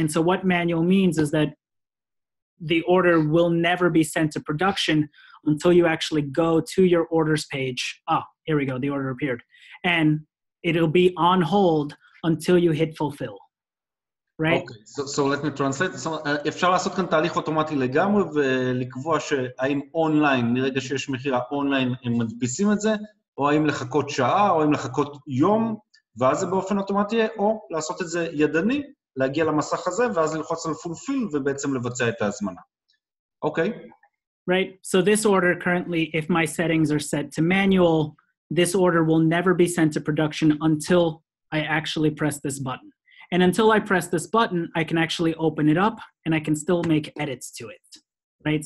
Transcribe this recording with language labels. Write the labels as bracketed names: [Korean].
[English] And so what manual means is that the order will never be sent to production until you actually go to your orders page. Oh, here we go, the order appeared. And it'll be on hold until you hit fulfill, right? Okay, so let me translate. [Hebrew] אפשר לעשות כאן תהליך אוטומטי לגמרי ולקבוע שהאם אונליין, מרגע שיש מחירה אונליין, הם מדפיסים את זה, או האם לחכות שעה, או האם לחכות יום, ואז זה באופן אוטומטי, או לעשות את זה ידני, להגיע למסך הזה, ואז ללחוץ על fulfill, ובעצם לבצע את ההזמנה. אוקיי? [English] Right, so this order currently, if my settings are set to manual, this order will never be sent to production until I actually press this button. And until I press this button, I can actually open it up, and I can still make edits to it, right?